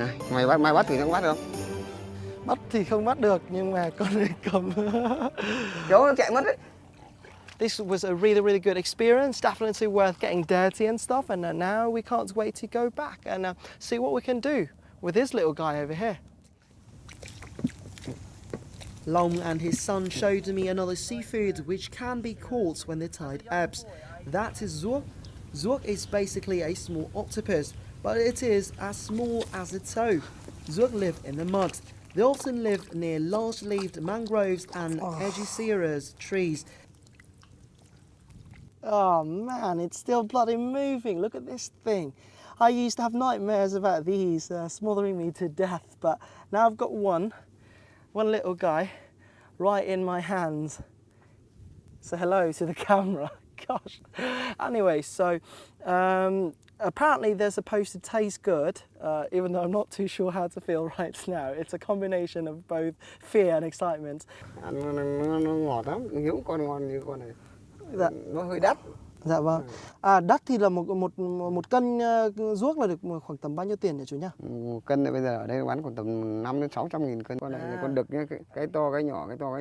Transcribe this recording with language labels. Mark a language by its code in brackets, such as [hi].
[vi] Này, mày bắt thử nó bắt được không? Bắt thì không bắt được nhưng mà con này cầm. Kéo nó chạy mất đấy. [en] This was a really, really good experience, definitely worth getting dirty and stuff, and now we can't wait to go back and see what we can do with this little guy over here. Long and his son showed me another seafood which can be caught when the tide ebbs. That is zuok. Zuok is basically a small octopus, but it is as small as a toe. Zuok live in the mud. They often live near large-leaved mangroves and Aegisiras trees. Oh man, it's still bloody moving. Look at this thing. I used to have nightmares about these smothering me to death, but now I've got one little guy right in my hands. So hello to the camera. Gosh. Anyway, so apparently they're supposed to taste good, even though I'm not too sure how to feel right now. It's a combination of both fear and excitement. [vi] Nó ngọt lắm, những con ngon như con này. Dạ. Nó hơi đắt. Dạ vâng. Đắt thì là một cân ruốc là được khoảng tầm bao nhiêu tiền nhỉ chú nhá? Một cân này bây giờ ở đây bán khoảng tầm 500 đến 600 nghìn cân. Con này là con đực nhá, cái to cái nhỏ nhé.